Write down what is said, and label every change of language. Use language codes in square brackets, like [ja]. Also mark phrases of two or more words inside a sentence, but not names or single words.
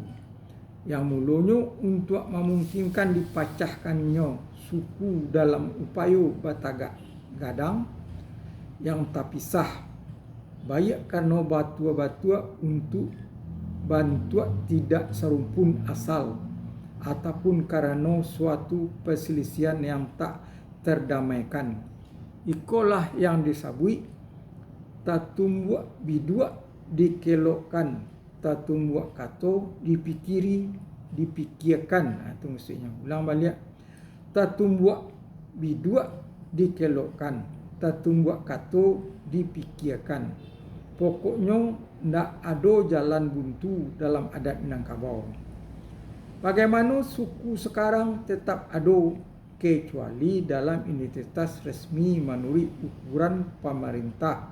[id] Yang mulanya untuk memungkinkan dipecahkannya suku dalam upaya [min] batagak gadang [id] yang terpisah, baik karena batua-batua untuk bantuan tidak serumpun asal, ataupun karena suatu perselisihan yang tak terdamaikan. [min] Ikolah yang disabui tatumbuak bidua dikelokkan, tatumbuak kato dipikirkan. [id] Itu maksudnya. Ulang balik. [min] Tatumbuak bidua dikelokkan, tatumbuak kato dipikirkan. [id] Pokoknya tidak ada jalan buntu dalam adat Minangkabau. Bagaimana suku sekarang tetap ada, kecuali dalam identitas resmi menurut ukuran pemerintah.